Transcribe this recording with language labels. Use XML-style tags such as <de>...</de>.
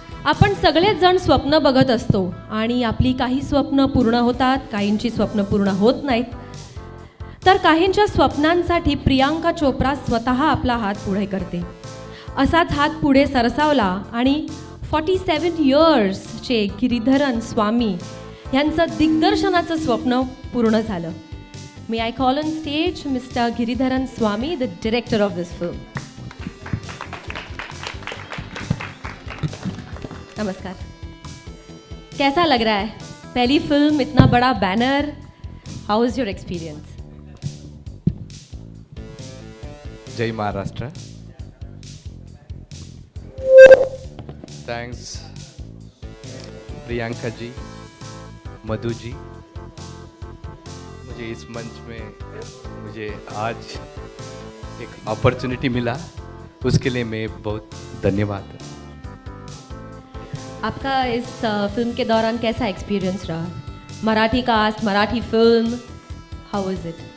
<mr>आपण सगळेच जण स्वप्न बघत असतो आणि आपली काही स्वप्न पूर्ण होतात, काहींची स्वप्न पूर्ण होत नाहीत. तर काहींच्या स्वप्नांसाठी प्रियांका चोप्रा स्वतः आपला हात पुढे करते. असाच हात पुढे सरसावला आणि 47 इयर्सचे गिरीधरन स्वामी यांचं दिग्दर्शनाचं स्वप्न पूर्ण झालं.</mr> <en>May I call on stage mister Giridharan Swami, the director of this film.</en> <hi>नमस्कार. कैसा लग रहा है? पहली फिल्म, इतना बड़ा banner.</hi> <en>How is your experience?</en> <mr>Jai Maharashtra.</mr> <hi>थैंक्स प्रियंका जी, मधु जी, मुझे इस मंच में मुझे आज एक अपॉर्चुनिटी मिला, उसके लिए मैं बहुत धन्यवाद. आपका इस फिल्म के दौरान कैसा एक्सपीरियंस रहा?</hi> <en>Marathi cast, Marathi film, how is it?</en>